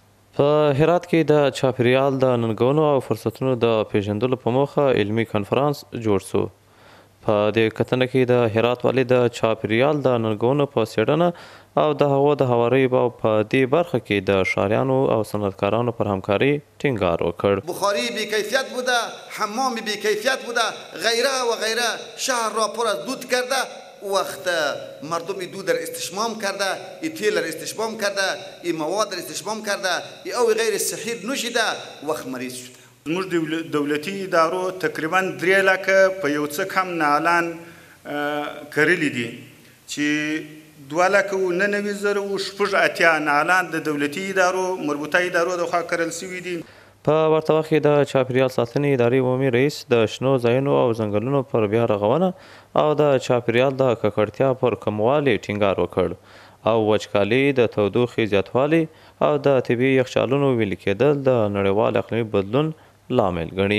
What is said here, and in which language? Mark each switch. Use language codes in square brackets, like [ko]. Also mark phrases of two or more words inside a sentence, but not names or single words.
[ps] په هرات کې د چاپیریال د ننګونو او فرصتونو د پیژندلو په موخه علمي کنفرانس جوړ شو. په دې کتنه کې د هرات والي د چاپیریال د ننګونو په څېړنه او د هوا د هواریو په دې برخه کې د ښاریانو او صنعتکارانو پر همکاري ټینګار وکړ. [fa] بخاری بی‌کیفیت بوده، حمام بی‌کیفیت بوده، غیره و غیره. شهر را پر از دود کرده. وقت مردم دود در استشمام کرده، ای تیل را استشمام کرده، ای مواد را استشمام کرده، ای او غیر صحی نوشیده، وقت مریض شده. [ps] زموږ دولتي ادارو تقریبا 3 لکه په یو څه کم نالان کرلي دي چې 2,99,086 نالان د دولتي ادارو مربوطه ادارو د خوا کرل شوي دي. په ورته وخت کې د چاپیریال ساتنې ادارې عمومي رئیس د شنو ځایونو او ځنګلونو پر بیا رغونه او د چاپیریال د ککړتیا پر کموالي ټینګار وکړ او وچکالي د تودوخې زیاتوالی او د طبیعي یخچالونو ویلي کېدل د نړیوال اقلیمي بدلون لامل ګڼي.